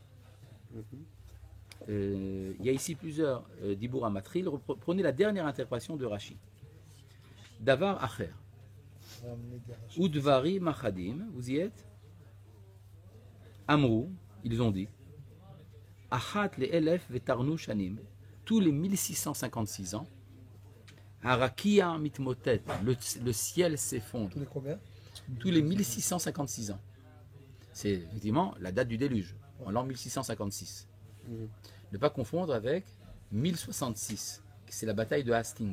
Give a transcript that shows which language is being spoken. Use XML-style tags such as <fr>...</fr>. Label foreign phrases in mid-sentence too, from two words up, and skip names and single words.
<fr>Il y a ici plusieurs</fr> <he>דיבור המתחיל.</he> <fr>Prenez la dernière interprétation de Rashi.</fr> <he>דבר אחר. ודברי אחדים,</he> <fr>vous y êtes? Amrou, ils ont dit.</fr> <he>אחת לאלף ותרנו שנים,</he> <fr>tous les 1656 ans.</fr> <he>הרקיע מתמוטט,</he> <fr>le ciel s'effondre. Tous les combien? Tous les 1656 ans. C'est effectivement la date du déluge, en l'an 1656. Ne pas confondre avec 1066, c'est la bataille de Hastings.</fr>